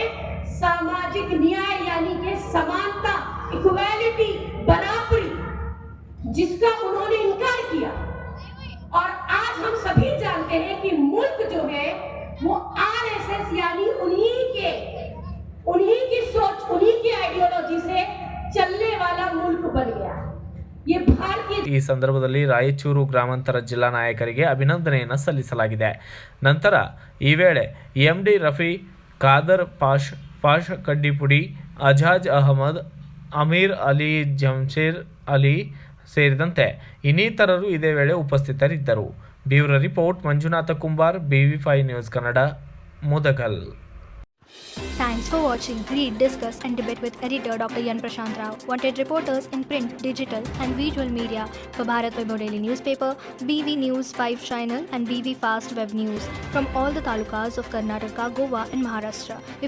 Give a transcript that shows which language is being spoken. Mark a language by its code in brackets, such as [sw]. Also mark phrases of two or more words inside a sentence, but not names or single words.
[hi] सामाजिक न्याय यानी कि समानता, इक्वालिटी, बराबरी, जिसका उन्होंने इनकार किया। और आज हम सभी जानते हैं कि मुल्क जो है वो RSS यानी उन्हीं की सोच, उन्हीं की आइडियोलॉजी से चलने वाला मुल्क बन गया। ये भारतीय [kn] ಈ ಸಂದರ್ಭದಲ್ಲಿ ರಾಯಚೂರು ಗ್ರಾಮಾಂತರ ಜಿಲ್ಲಾ ನಾಯಕರಿಗೆ ಅಭಿನಂದನೆಯನ್ನು ಸಲ್ಲಿಸಲಾಗಿದೆ. ನಂತರ ಈ ವೇಳೆ MD ರಫಿ, ಖಾದರ್ ಪಾಷ್ ಕಡ್ಡಿಪುಡಿ, ಅಜಾಜ್ ಅಹಮದ್, ಅಮೀರ್ ಅಲಿ, ಜಮ್ಶೇರ್ ಅಲಿ ಸೇರಿದಂತೆ ಇನ್ನಿತರರು ಇದೇ ವೇಳೆ ಉಪಸ್ಥಿತರಿದ್ದರು. [en] bureau report [kn] ಮಂಜುನಾಥ ಕುಂಬಾರ್, BV5 ನ್ಯೂಸ್ ಕನ್ನಡ, ಮುದಗಲ್. [en] Thanks for watching Read, Discuss and Debate with editor Dr. Yan Prashant Rao. Wanted reporters in print, digital and visual media for Bharat Vaibhav Daily Newspaper, BV News 5 Channel and BV Fast Web News from all the talukas of Karnataka, Goa and Maharashtra.